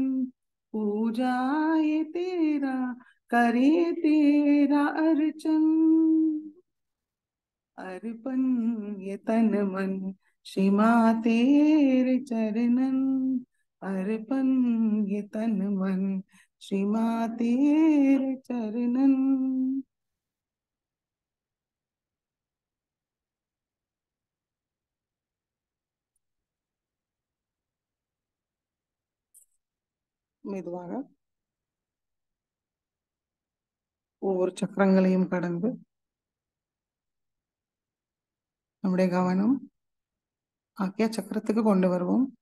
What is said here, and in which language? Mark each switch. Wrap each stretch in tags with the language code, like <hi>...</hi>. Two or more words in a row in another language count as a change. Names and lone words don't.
<hi>पूजा ये तेरा करे तेरा अर्चन। अर्पण ये तन मन श्री माँ तेरे चरणन। अर्पण ये तन मन श्री माँ तेरे चरणन।</hi> <ta>மெதுவாக ஒவ்வொரு சக்கரங்களையும் கடந்து நம்முடைய கவனம் ஆக்கிய சக்கரத்துக்கு கொண்டு வருவோம்.</ta>